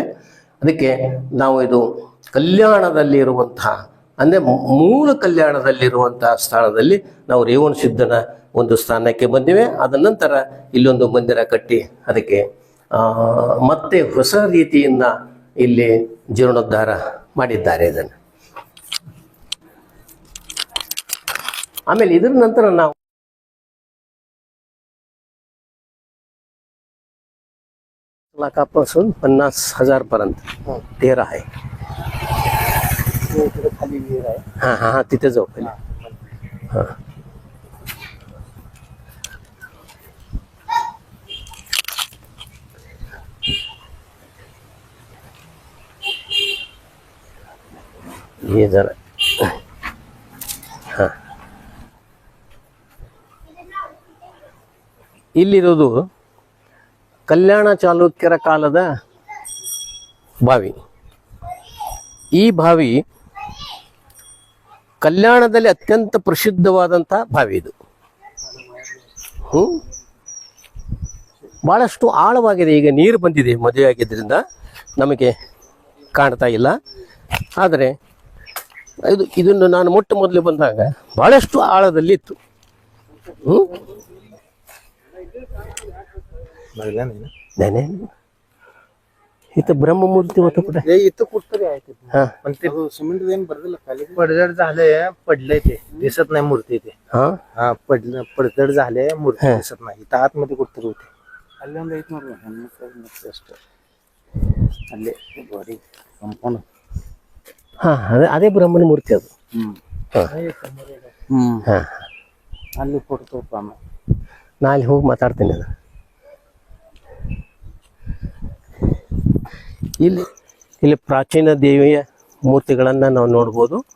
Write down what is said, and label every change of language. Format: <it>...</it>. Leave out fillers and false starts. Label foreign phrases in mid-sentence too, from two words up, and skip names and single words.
<kn>ಅದಕ್ಕೆ ನಾವು ಇದು ಕಲ್ಯಾಣದಲ್ಲಿ ಇರುವಂತಹ ಅಂದರೆ ಮೂಲ ಕಲ್ಯಾಣದಲ್ಲಿರುವಂತಹ ಸ್ಥಳದಲ್ಲಿ ನಾವು ರೇವಣಸಿದ್ಧನ ಒಂದು ಸ್ಥಾನಕ್ಕೆ ಬಂದಿವೆ. ಅದ ನಂತರ ಇಲ್ಲೊಂದು ಮಂದಿರ ಕಟ್ಟಿ ಅದಕ್ಕೆ ಮತ್ತೆ ಹೊಸ ರೀತಿಯಿಂದ ಇಲ್ಲಿ ಜೀರ್ಣೋದ್ಧಾರ ಮಾಡಿದ್ದಾರೆ ಇದನ್ನು. ಆಮೇಲೆ ಇದರ ನಂತರ ನಾವು</kn> <mr>लाखापासून 50,000 पर्यंत तेरा आहे. खाली विहीर आहे. हां हां हां तिथे जाऊ पहिले. हां ये जरा</mr> <kn>ಹಾಂ ಇಲ್ಲಿರೋದು ಕಲ್ಯಾಣ ಚಾಲುಕ್ಯರ ಕಾಲದ ಬಾವಿ. ಈ ಬಾವಿ ಕಲ್ಯಾಣದಲ್ಲಿ ಅತ್ಯಂತ ಪ್ರಸಿದ್ಧವಾದಂಥ ಬಾವಿ ಇದು. ಭಾಳಷ್ಟು ಆಳವಾಗಿದೆ. ಈಗ ನೀರು ಬಂದಿದೆ, ಮದುವೆ ಆಗಿದ್ದರಿಂದ ನಮಗೆ ಕಾಣ್ತಾ ಇಲ್ಲ. ಆದರೆ ಇದನ್ನು ನಾನು ಮೊಟ್ಟ ಮೊದಲು ಬಂದಾಗ ಭಾಳಷ್ಟು ಆಳದಲ್ಲಿ ಇತ್ತು.</kn> <mr>ನಾನೇ इथं ब्रह्ममूर्ती होतं कुठे? इथं कुठतरी आहे ते. पण ते सिमेंट देऊन भरलेलं खाली पडझड झालंय, पडलंय ते दिसत नाही मूर्ती ते. हा पडझड झाले, मूर्ती दिसत नाही. इथं आतमध्ये कुठतरी होते.</mr> <kn>ಅಲ್ಲಿ ಒಂದು ಐತ್ ನೋಡ್ರಿ ಹೆಣ್ಮಕ್ಳು ಅಷ್ಟೇ ಅಲ್ಲಿ ಬಾಡಿ ಕಂಪೌಂಡ್. ಅದೇ ಬ್ರಹ್ಮನ ಮೂರ್ತಿ ಅದು. ಅಲ್ಲಿ ಫೋಟೋ ತೋರ್ಪ ನಾ ಅಲ್ಲಿ ಹೋಗಿ ಮಾತಾಡ್ತೀನಿ. ಅದು ಇಲ್ಲಿ ಪ್ರಾಚೀನ ದೇವಿಯ ಮೂರ್ತಿಗಳನ್ನು ನಾವು ನೋಡ್ಬೋದು.</kn>